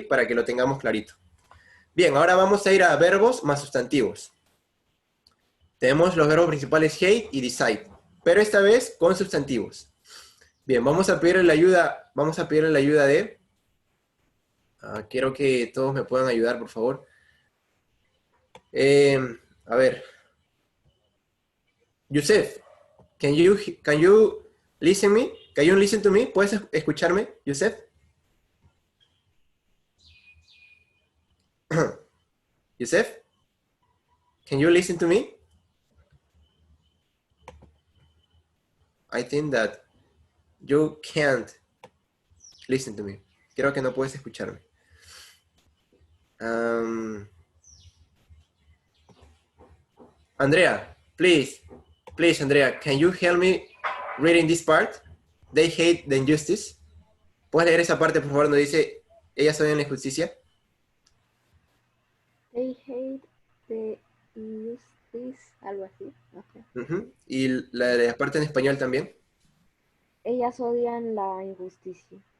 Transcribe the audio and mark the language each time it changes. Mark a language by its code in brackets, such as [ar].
[es] Para que lo tengamos clarito. Bien, ahora vamos a ir a verbos más sustantivos. Tenemos los verbos principales hate y decide, pero esta vez con sustantivos. Bien, vamos a pedirle la ayuda de... quiero que todos me puedan ayudar, por favor. [en] Eh, [es] a ver, [en] Yusef, can you listen me? Can you listen to me? [es] ¿Puedes escucharme, Yusef? [en] Yusef, can you listen to me? I think that you can't listen to me. [es] Creo que no puedes escucharme. [en] Um, Andrea, please, Andrea, can you help me reading this part? They hate the injustice. [es] ¿Puedes leer esa parte, por favor, donde dice, ellas odian la injusticia? [en] They hate the injustice, [es] algo así. No sé. Ujú. Y la parte en español también. Ellas odian la injusticia.